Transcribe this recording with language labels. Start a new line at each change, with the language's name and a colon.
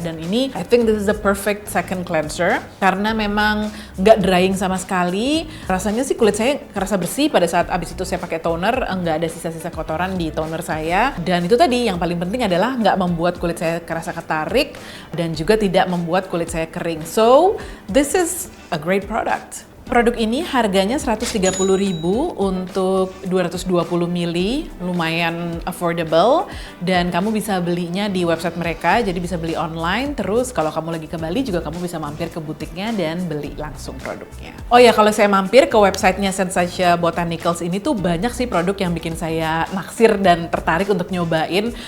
Indonesian: Dan ini,
English: I think this is the perfect second cleanser
Indonesian: karena memang nggak drying sama sekali. Rasanya sih kulit saya kerasa bersih pada saat abis itu saya pakai toner, nggak ada sisa-sisa kotoran di toner saya. Dan itu tadi yang paling penting adalah nggak membuat kulit saya kerasa ketarik dan juga tidak membuat kulit saya kering.
English: So, this is a great product.
Indonesian: Produk ini harganya Rp130.000 untuk 220 ml, lumayan affordable, dan kamu bisa belinya di website mereka, jadi bisa beli online. Terus kalau kamu lagi ke Bali juga kamu bisa mampir ke butiknya dan beli langsung produknya. Oh ya, kalau saya mampir ke websitenya Sensasya Botanicals ini tuh banyak sih produk yang bikin saya naksir dan tertarik untuk nyobain.